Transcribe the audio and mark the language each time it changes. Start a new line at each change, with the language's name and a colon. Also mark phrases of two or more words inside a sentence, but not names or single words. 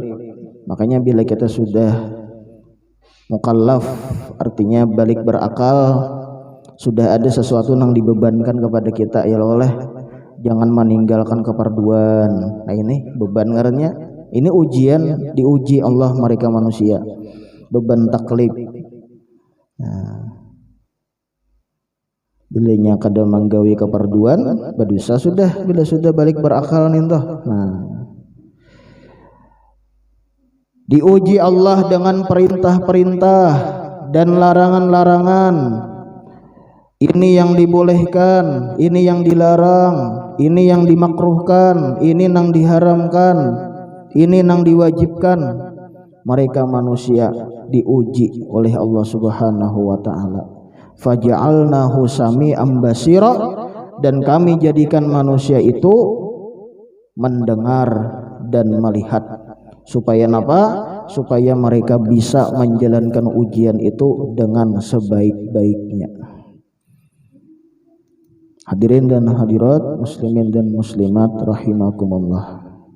Indonesian: Makanya bila kita sudah mukallaf, artinya balik berakal, sudah ada sesuatu yang dibebankan kepada kita, ya oleh jangan meninggalkan keperduan. Nah, ini beban ngarannya, ini ujian, diuji Allah mereka manusia, beban taklif.
Banjar: Nah, bilanya kada manggawi keperduan, berdosa sudah, bila sudah balik berakal nintoh.
Indonesian: Nah, diuji Allah dengan perintah-perintah dan larangan-larangan. Ini yang dibolehkan, ini yang dilarang, ini yang dimakruhkan, ini yang diharamkan, ini yang diwajibkan. Mereka manusia diuji oleh Allah
Arabic: سبحانه وتعالى. فجعلناه سميعا بصيرا,
Indonesian: dan kami jadikan manusia itu mendengar dan melihat. Supaya apa? Supaya mereka bisa menjalankan ujian itu dengan sebaik-baiknya. Hadirin dan hadirat, muslimin dan muslimat rahimakumullah.